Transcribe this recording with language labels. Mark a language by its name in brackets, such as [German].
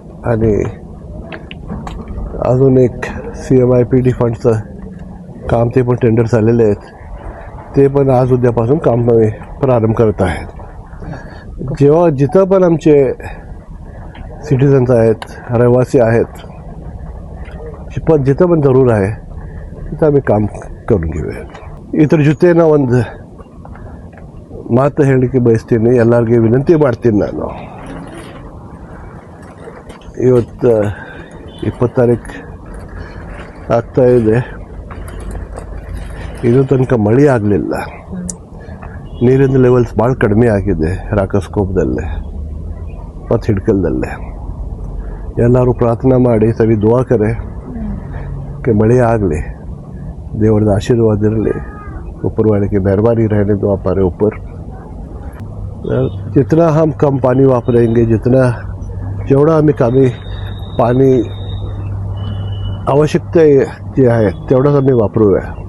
[Marathi] आणि अजून एक CMIPD फंडचं काम ते पण टेंडर झालेले आहेत. ते पण आज उद्यापासून काम प्रारंभ करत आहेत. जेव्हा जिथं पण आमचे सिटिझन्स आहेत, रहिवासी आहेत, जिथं पण जरूर आहे तिथं आम्ही काम करून घेऊया. [Kannada] इतर ಜೊತೆನ ಒಂದು ಮಾತು ಹೇಳಿಕೆ ಬಯಸ್ತೀನಿ. ಎಲ್ಲರಿಗೆ ವಿನಂತಿ ಮಾಡ್ತೀನಿ. ನಾನು ಇವತ್ತು 20 ತಾರೀಕು ಆಗ್ತಾ ಇದೆ. ಇನ್ನೂ ತನಕ ಮಳೆ ಆಗಲಿಲ್ಲ. ನೀರಿನ ಲೆವೆಲ್ಸ್ ಭಾಳ ಕಡಿಮೆ ಆಗಿದೆ ರಾಕಸ್ಕೋಪದಲ್ಲೇ ಮತ್ತು ಹಿಡ್ಕಲ್ದಲ್ಲೇ. ಎಲ್ಲರೂ ಪ್ರಾರ್ಥನೆ ಮಾಡಿ ಸರಿ ದುವಾ ಕರೆ कि मಳೆ ಆಗಲಿ, ದೇವರದ आशीर्वाद इरली, [Hindi] ऊपर वाले की मेहरबानी रहने दो हमारे ऊपर. जितना हम कम पानी वापरेंगे, [Marathi] जेवढा आम्ही कमी पाणी आवश्यकता जे आहे तेवढंच आम्ही वापरूया.